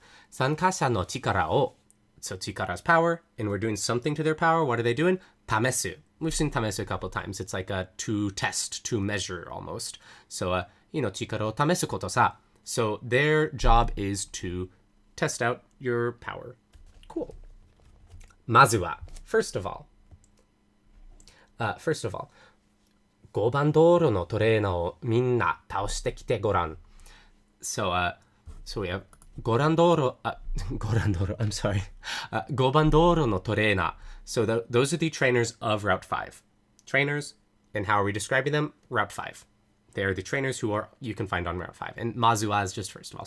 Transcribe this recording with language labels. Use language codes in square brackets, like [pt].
[ja] 参加者の力を, [en] so chikara is power, and we're doing something to their power. What are they doing? Tamesu. We've seen tamesu a couple times. It's like to test, to measure almost. So, [ja] 力を試すことさ. [en] So their job is to test out your power. Cool. [ja] まずは [en] first of all, [ja] 5番道路のトレーナーをみんな倒してきてごらん。 [en] So, so we have 5番道路, I'm sorry. [ja] 5番道路のトレーナー. [en] So those are the trainers of Route 5. Trainers, and how are we describing them? Route 5. They're the trainers who are you can find on Route 5. And Mazuwa is just first of all.